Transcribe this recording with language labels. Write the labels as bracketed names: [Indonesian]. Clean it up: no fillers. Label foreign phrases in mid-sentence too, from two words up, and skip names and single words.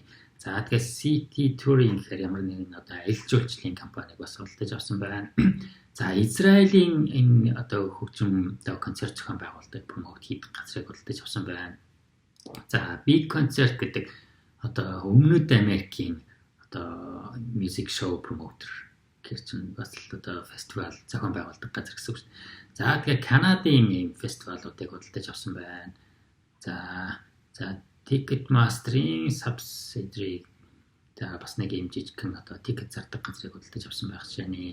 [Mongolian] За тэгээс City Touring гэхээр ямар нэгэн одоо аялал жуулчлалын компаниг бас худалдаж авсан байна. За Израилийн энэ одоо хөгжим одоо концерт зохион байгуулалтыг промот хийх газрыг худалдаж авсан байна. За Big Concert гэдэг одоо Өмнөд Америкийн одоо [English] music show promoter [Mongolian] гэх чинь бас л одоо фестивал зохион байгуулдаг газар гэсэн үг шүү дээ. За тэгээ Канадын ийм фестивалуудыг худалдаж авсан байна. За Ticketmaster-ийн subsidiary бас нэг юм жижигхэн одоо ticket зардаг газрыг худалдаж авсан байх жишээний.